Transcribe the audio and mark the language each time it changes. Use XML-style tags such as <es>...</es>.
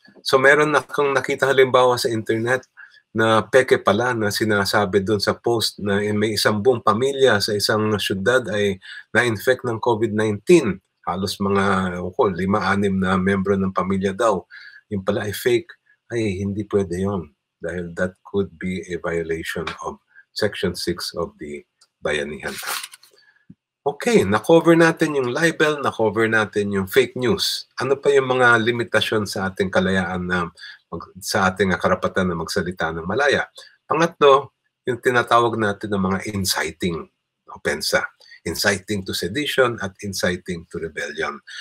<tl>So meron akong nakita halimbawa sa internet na peke pala na sinasabi doon sa post na may isang buong pamilya sa isang syudad ay na-infect ng COVID-19. Halos mga 5-6 na membro ng pamilya daw. Yung pala ay fake. Ay, hindi pwede yun. Dahil</tl> <en>that could be a violation of Section 6 of the Bayanihan Act.</en> <tl>Okay, na-cover natin yung libel, na-cover natin yung fake news. Ano pa yung mga limitasyon sa ating kalayaan na sa ating karapatan na magsalita ng malaya? Pangatlo, yung tinatawag natin ng mga inciting opensa.</tl> <en>Inciting to sedition at inciting to rebellion.</en>